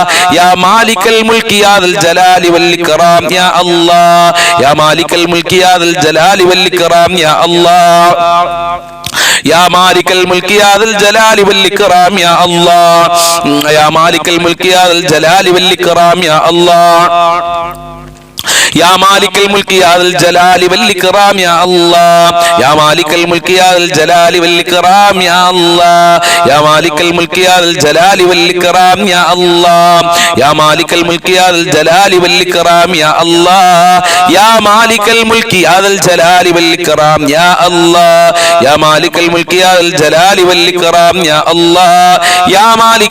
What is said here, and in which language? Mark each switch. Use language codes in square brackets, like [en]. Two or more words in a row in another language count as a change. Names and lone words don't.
[ar] يا مالك الملك يا ذا الجلال والإكرام يا الله. يا مالك الملك يا ذا الجلال والإكرام يا الله. يا مالك الملك يا ذا الجلال والإكرام يا الله. يا مالك الملك يا ذا الجلال والإكرام يا الله. يا مالك الملك يا ذا الجلال والإكرام يا الله يا مالك الملك يا ذا الجلال والإكرام يا الله يا مالك الملك يا ذا الجلال والإكرام يا الله يا مالك الملك يا ذا الجلال والإكرام يا الله يا مالك الملك يا ذا الجلال والإكرام يا الله يا مالك الملك يا ذا الجلال والإكرام يا الله يا مالك